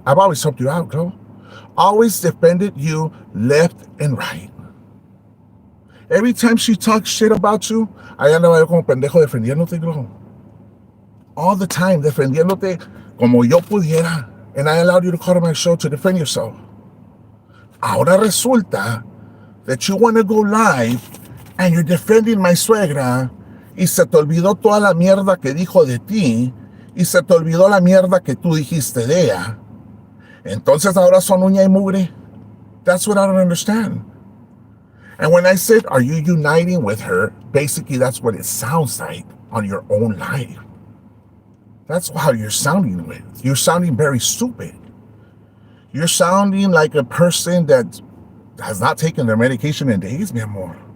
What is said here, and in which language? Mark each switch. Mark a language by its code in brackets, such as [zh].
[en] I've always helped you out, Glow. Always defended you left and right. Every time she talks shit about you, [es] ahí andaba yo como pendejo defendiéndote, [en] Glow. All the time [es] defendiéndote como yo pudiera. [en] And I allowed you to call to my show to defend yourself. [es] Ahora resulta [en] that you want to go live and you're defending my [es] suegra y se te olvidó toda la mierda que dijo de ti y se te olvidó la mierda que tú dijiste de ella. Entonces ahora son uña y mugre. [en] That's what I don't understand. And when I said, are you uniting with her? Basically, that's what it sounds like on your own life. That's how you're sounding with. You're sounding very stupid. You're sounding like a person that has not taken their medication in days, [es] mi amor.